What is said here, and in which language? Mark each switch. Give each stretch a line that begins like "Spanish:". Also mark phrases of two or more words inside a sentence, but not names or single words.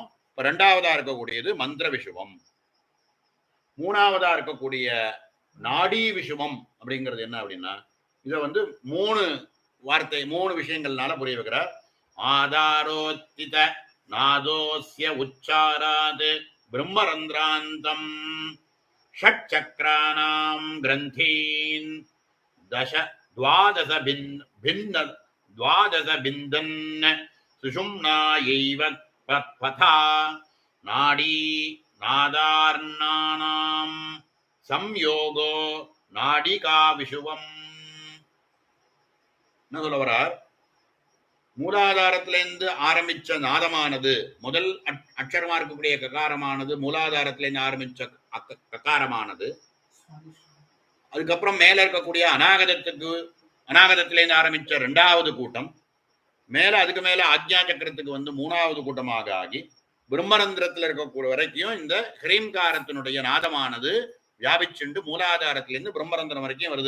Tamil: இப்ப ரெண்டாவதா இருக்கக்கூடியது மந்திர விஷுவம். மூணாவதா இருக்கக்கூடிய நாடி விஷுவம் அப்படிங்கிறது என்ன அப்படின்னா இதை மூணு விஷயங்கள்னால புரிய வைக்கிறார்.
Sanskrit: आधारोत्थित नादोऽस्य उच्चारात् ब्रह्मरन्ध्रान्तम् षट्चक्राणां ग्रन्थीन् द्वादश बिन्दन् सुषुम्नायैव पथा नाडी नादार्णानां संयोगो नाडिका விஷுவம்.
Tamil: என்ன சொல்ல வரார்? மூலாதாரத்திலிருந்து ஆரம்பிச்ச நாதமானது முதல் அக்ஷரமா இருக்கக்கூடிய ககாரமானது மூலாதாரத்திலிருந்து ஆரம்பிச்ச ககாரமானது, அதுக்கப்புறம் மேல இருக்கக்கூடிய அநாகதத்திலேருந்து ஆரம்பிச்ச இரண்டாவது கூட்டம், மேல அதுக்கு மேல ஆக்ஞா சக்கரத்துக்கு மூணாவது கூட்டமாக ஆகி பிரம்மரந்திரத்துல இருக்கக்கூடிய வரைக்கும் இந்த ஹ்ரீம்காரத்தினுடைய நாதமானது வியாபிச்சுண்டு மூலாதாரத்திலிருந்து பிரம்மரந்திரம் வரைக்கும் வருது.